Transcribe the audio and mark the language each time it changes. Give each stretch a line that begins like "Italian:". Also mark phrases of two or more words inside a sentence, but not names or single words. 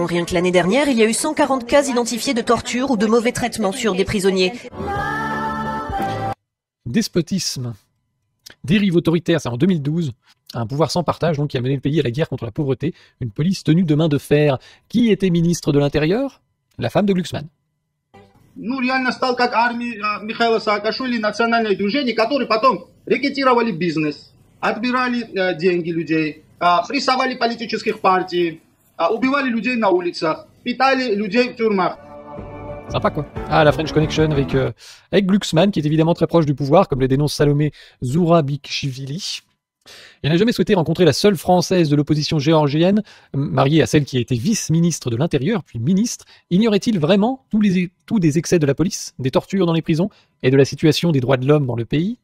French: Rien que l'année dernière, il y a eu 140 cas identifiés de torture ou de mauvais traitements sur des prisonniers. Despotisme. Dérive autoritaire, c'est en 2012. Un pouvoir sans partage donc, qui a mené le pays à la guerre contre la pauvreté. Une police tenue de main de fer. Qui était ministre de l'Intérieur? La femme de Glucksmann.
Russian: Ну, реально стал как армия Михаила Саакашвили, национальное движение, которые потом рекетировали бизнес, отбирали деньги людей, прессовали политических партий, убивали людей на улицах, питали людей в тюрьмах.
French: Sympa quoi. Ah, la
English: French Connection
French: avec Glucksmann, qui est évidemment très proche du pouvoir, comme le dénonce Salomé Zourabichvili. Il n'a jamais souhaité rencontrer la seule française de l'opposition géorgienne, mariée à celle qui a été vice-ministre de l'Intérieur, puis ministre. Ignorait-il vraiment tous des excès de la police, des tortures dans les prisons et de la situation des droits de l'homme dans le pays?